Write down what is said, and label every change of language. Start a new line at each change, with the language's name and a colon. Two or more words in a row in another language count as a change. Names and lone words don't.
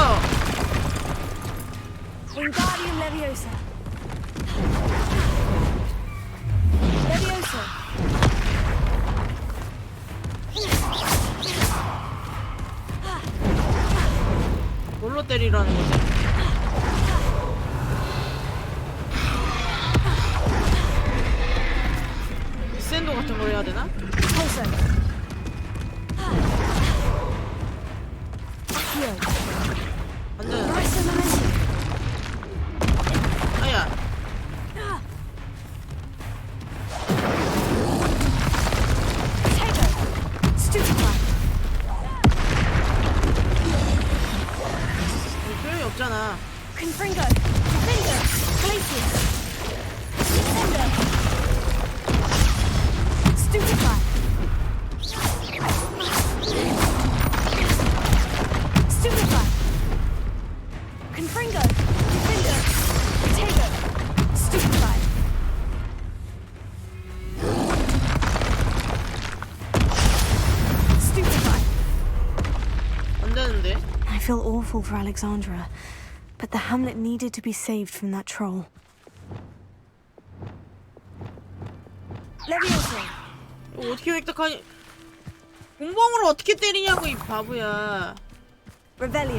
Latin: Wingardium Leviosa. Leviosa.
Korean: 뭘로 때리라는 거지? 샌도 같은 걸 해야 되나?
Latin: Pulso.
Korean: 안 되는데.
English: Nice momentum.
Korean: 아야.
Latin: Stupefy.
Korean: 소용이 없잖아.
Latin: Confringo. Confringo. Glacius. Defender. Stupefy. Stupefy. Confringo. Defender. Tego. Stupefy. Stupefy.
Korean: 안 되는데.
English: I feel awful for Alexandra, but the hamlet needed to be saved from that troll.
Latin: Leviosa.
Korean: 이거 어떻게 획득하니? 공봉으로 어떻게 때리냐고 이 바보야.
Latin: Revelio.